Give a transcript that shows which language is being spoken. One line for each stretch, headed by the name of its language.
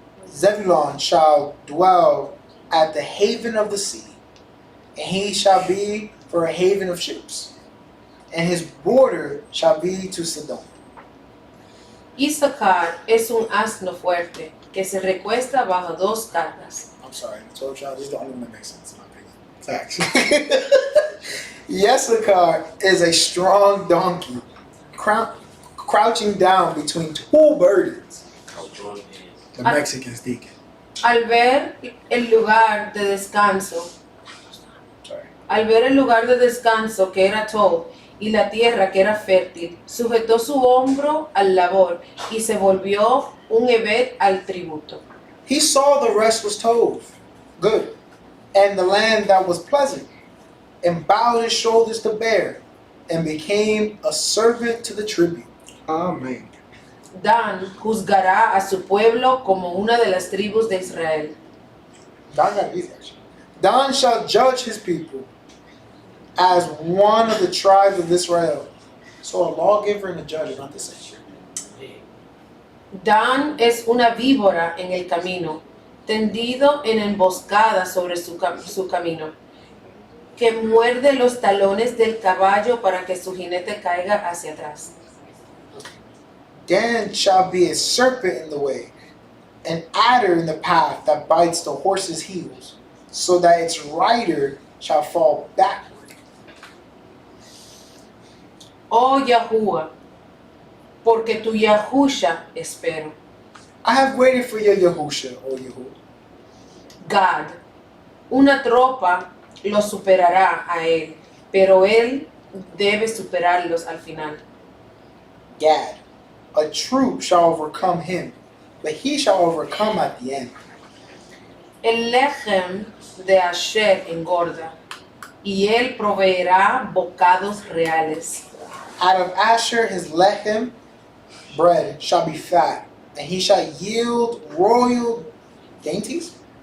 English: Zebulon shall dwell at the haven of the sea, and he shall be for a haven of ships, and his border shall be to Sidon.
Spanish: Isaacar es un asno fuerte que se recuesta bajo dos cargas.
English: I'm sorry, I told y'all this is the only one that makes sense in my opinion. Facts. Yesakar is a strong donkey, crouching down between two burdens. Outdrawn and The Mexicans thinking.
Spanish: Al ver el lugar de descanso,
English: Sorry.
Spanish: al ver el lugar de descanso que era Tob y la tierra que era fértil, sujetó su hombro al labor y se volvió un Ebed al tributo.
English: He saw the rest was Tov, good, and the land that was pleasant, and bowed his shoulders to bear, and became a servant to the tribute. Amen.
Spanish: Dan juzgará a su pueblo como una de las tribus de Israel.
English: Dan shall judge his people as one of the tribes of Israel. So a lawgiver and a judge are not the same.
Spanish: Dan es una víbora en el camino, tendido en emboscada sobre su camino, que muerde los talones del caballo para que su jinete caiga hacia atrás.
English: Dan shall be a serpent in the way, an adder in the path that bites the horse's heels, so that its rider shall fall backward.
Spanish: Oh Yahuwah, porque tu Yahusha espero.
English: I have waited for your Yahusha, O Yahuwah.
Spanish: Gad, una tropa lo superará a él, pero él debe superarlos al final.
English: Gad, a troop shall overcome him, but he shall overcome at the end.
Spanish: El lechem de Asher engorda, y él proveerá bocados reales.
English: Out of Asher his lechem, bread shall be fat, and he shall yield royal dainties.